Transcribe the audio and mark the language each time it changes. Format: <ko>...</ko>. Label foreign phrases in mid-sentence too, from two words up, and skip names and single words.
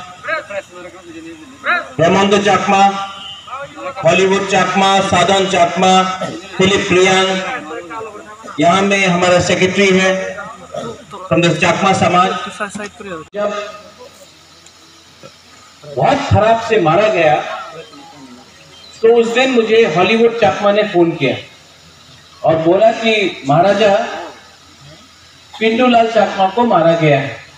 <hi>Ramondo Chakma, Hollywood Chakma, Sadhan Chakma, Philip Priang, यहाँ में हमारा सेक्रेटरी है</hi> <en>from the</en> <hi>चाकमा समाज। जब बहुत खराब से मारा गया तो उस दिन मुझे हॉलीवुड चाकमा ने फोन किया और बोला कि महाराजा पिंटूलाल चाकमा को मारा गया है।</hi>